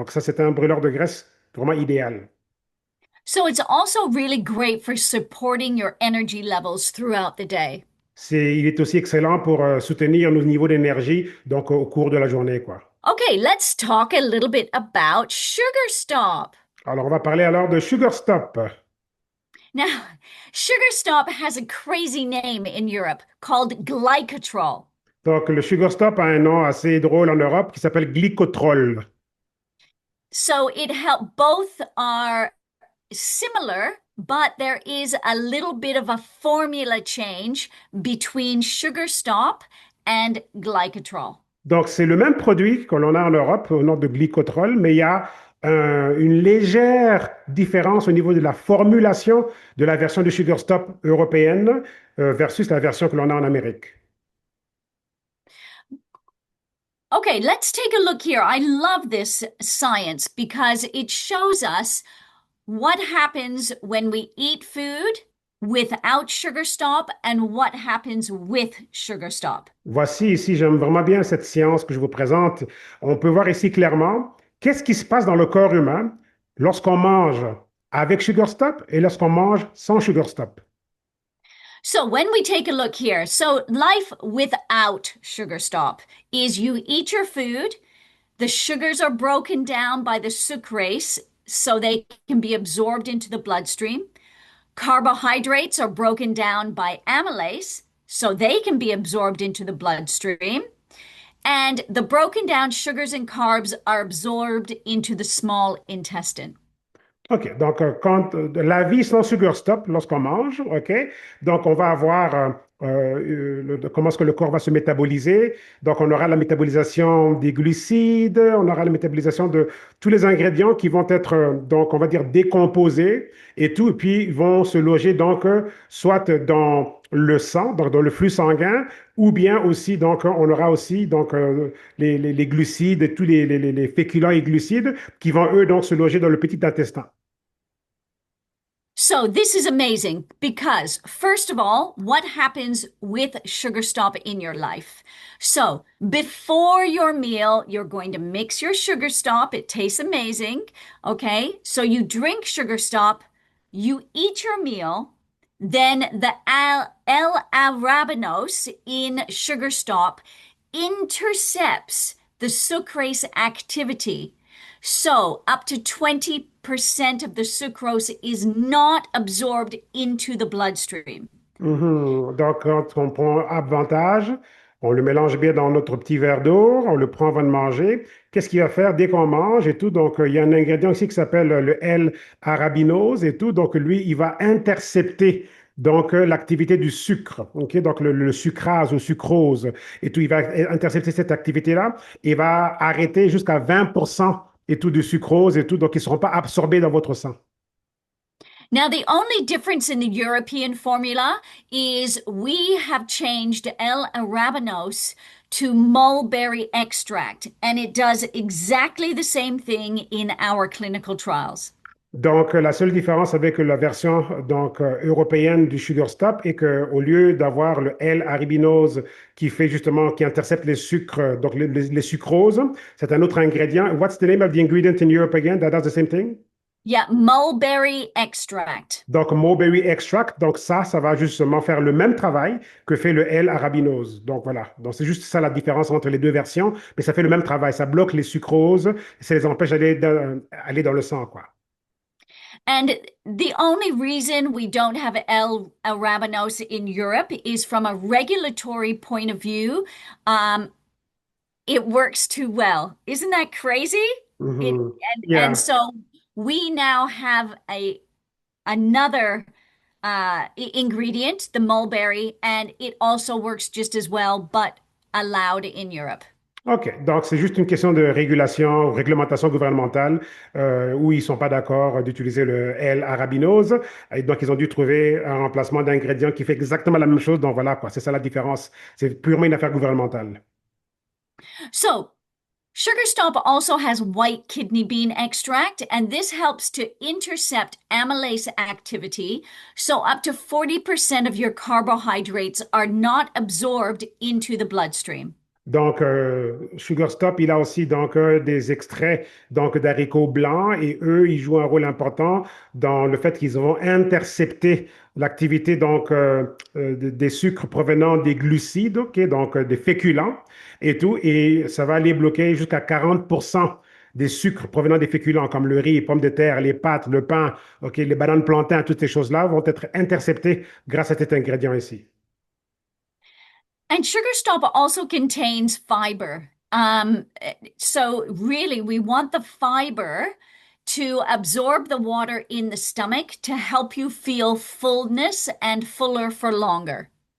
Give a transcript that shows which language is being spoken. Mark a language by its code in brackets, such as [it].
[fr] Donc, ça, c'est un brûleur de graisse vraiment idéal. [en] So it's also really great for supporting your energy levels throughout the day. [fr] Il est aussi excellent pour soutenir nos niveaux d'énergie donc au cours de la journée, quoi. [en] Okay, let's talk a little bit about Sugar Stop. [fr] Alors, on va parler alors de Sugar Stop. [en] Now, Sugar Stop has a crazy name in Europe called glycotrol. [fr] Donc, le Sugar Stop a un nom assez drôle en Europe qui s'appelle glycotrol. [en] So it help both are similar, but there is a little bit of a formula change between Sugar Stop and glycotrol. [fr] Donc, c'est le même produit que l'on a en Europe au nom de glycotrol, mais il y a une légère différence au niveau de la formulation de la version de Sugar Stop européenne versus la version que l'on a en Amérique. [en] Okay, let's take a look here. I love this science because it shows us what happens when we eat food without Sugar Stop and what happens with Sugar Stop. [fr] Voici ici, j'aime vraiment bien cette science que je vous présente. On peut voir ici clairement qu'est-ce qui se passe dans le corps humain lorsqu'on mange avec Sugar Stop et lorsqu'on mange sans Sugar Stop. [en] So when we take a look here, so life without Sugar Stop is you eat your food, the sugars are broken down by the sucrase so they can be absorbed into the bloodstream. Carbohydrates are broken down by amylase so they can be absorbed into the bloodstream. And the broken down sugars and carbs are absorbed into the small intestine. [fr] OK, donc quand la vie sans sugar stop lorsqu'on mange, OK, donc on va avoir comment est-ce que le corps va se métaboliser. Donc on aura la métabolisation des glucides, on aura la métabolisation de tous les ingrédients qui vont être donc on va dire décomposés et tout, et puis ils vont se loger donc soit dans le sang, donc dans le flux sanguin, ou bien aussi donc on aura aussi donc les glucides, tous les féculents et glucides qui vont eux donc se loger dans le petit intestin. [en] So this is amazing because, first of all, what happens with Sugar Stop in your life? So before your meal, you're going to mix your Sugar Stop. It tastes amazing. Okay. So you drink Sugar Stop, you eat your meal, then the L-arabinose in Sugar Stop intercepts the sucrase activity. So up to 20% of the sucrose is not absorbed into the bloodstream. Mhm. [fr] Donc, quand on prend Avantage, on le mélange bien dans notre petit verre d'eau, on le prend avant de manger. Qu'est-ce qu'il va faire dès qu'on mange et tout? Donc, il y a un ingrédient ici qui s'appelle le L-arabinose et tout. Donc, lui, il va intercepter donc l'activité du sucre, ok? Donc, le sucrase ou sucrose et tout. Il va intercepter cette activité-là et va arrêter jusqu'à 20% et tout de sucrose et tout. Donc, ils ne seront pas absorbés dans votre sang. [en] Now, the only difference in the European formula is we have changed L-arabinose to mulberry extract, and it does exactly the same thing in our clinical trials. [fr] Donc, la seule différence avec la version donc, européenne du Sugar Stop est qu'au lieu d'avoir le L-arabinose qui fait justement, qui intercepte les sucres, donc les sucroses, c'est un autre ingrédient. [en] What's the name of the ingredient in Europe again that does the same thing? Yeah, mulberry extract. [fr] Donc, mulberry extract, donc ça va justement faire le même travail que fait le L-arabinose. Donc, voilà. Donc, c'est juste ça la différence entre les deux versions, mais ça fait le même travail. Ça bloque les sucroses, ça les empêche d'aller aller dans le sang, quoi. [en] And the only reason we don't have L-arabinose in Europe is from a regulatory point of view. Um, it works too well. Isn't that crazy? It Mhm. and Yeah. so we now have a another ingredient, the mulberry, and it also works just as well, but allowed in Europe. OK. [fr] Donc, c'est juste une question de régulation ou réglementation gouvernementale où ils ne sont pas d'accord d'utiliser le L-arabinose. Et donc, ils ont dû trouver un remplacement d'ingrédient qui fait exactement la même chose. Donc, voilà, quoi. C'est ça la différence. C'est purement une affaire gouvernementale. [en] So Sugar Stop also has white kidney bean extract, and this helps to intercept amylase activity. So up to 40% of your carbohydrates are not absorbed into the bloodstream. [fr] Donc, Sugar Stop, il a aussi donc des extraits donc d'haricots blancs et eux, ils jouent un rôle important dans le fait qu'ils vont intercepter l'activité donc des sucres provenant des glucides, ok, donc des féculents et tout, et ça va aller bloquer jusqu'à 40% des sucres provenant des féculents comme le riz, les pommes de terre, les pâtes, le pain, ok, les bananes plantains, toutes ces choses-là vont être interceptées grâce à cet ingrédient ici. [en] And Sugar Stop also contains fiber. So really, we want the fiber to absorb the water in the stomach to help you feel fullness and fuller for longer.